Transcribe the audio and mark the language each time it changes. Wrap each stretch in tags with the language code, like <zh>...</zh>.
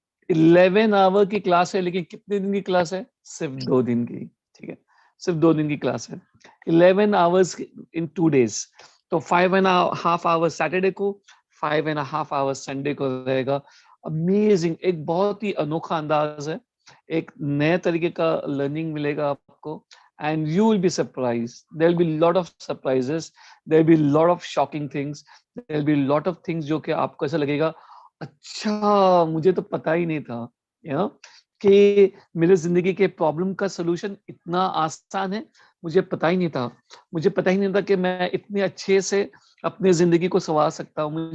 <ur>11 آور کی کلاس ہے, لیکن کتنے دن کی کلاس ہے؟ صرف 2 دن کی, ٹھیک ہے, صرف 2 دن کی کلاس ہے.</ur> <en>11 hours in 2 days.</en> <ur>تو 5.5 آور سیٹرڈے کو, 5.5 آور سنڈے کو رہے گا. امیزنگ, ایک بہت ہی انوکھا انداز ہے, ایک نئے طریقے کا لرننگ ملے گا آپ کو.</ur> <en>And you will be surprised. There will be a lot of surprises. There will be a lot of shocking things. There will be a lot of things</en> <ur>جو کہ آپ کو ایسا لگے گا اچھا مجھے تو پتا ہی نہیں تھا کہ میرے زندگی کے پرابلم کا سولوشن اتنا آسان ہے. مجھے پتا ہی نہیں تھا, مجھے پتا ہی نہیں تھا کہ میں اتنے اچھے سے اپنے زندگی کو سنوار سکتا ہوں.</ur>